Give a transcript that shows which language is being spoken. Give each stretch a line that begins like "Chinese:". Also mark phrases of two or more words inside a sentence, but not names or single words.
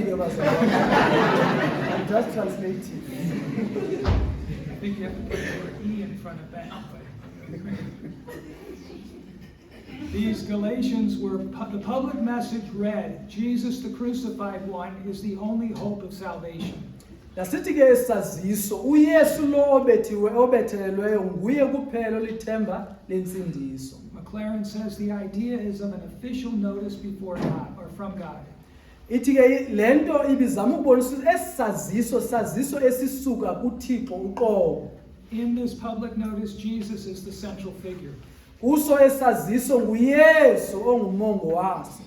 English: I'm just translating. I think you have to put the word E in front of that. These Galatians were, the public message read, Jesus the crucified one is the only hope of salvation.
Xhosa: Lasithi ke isaziso uYesu lo obethelelweyo nguye kuphela olithemba lensindiso.
English: McLaren says the idea is of an official notice before God or from God.
Xhosa: Ithi ke lento ibizama ukubonisa saziso esisuka kuThixo uqobo.
English: In this public notice, Jesus is the central figure.
Xhosa: Kuso esaziso nguYesu ongumongo waso.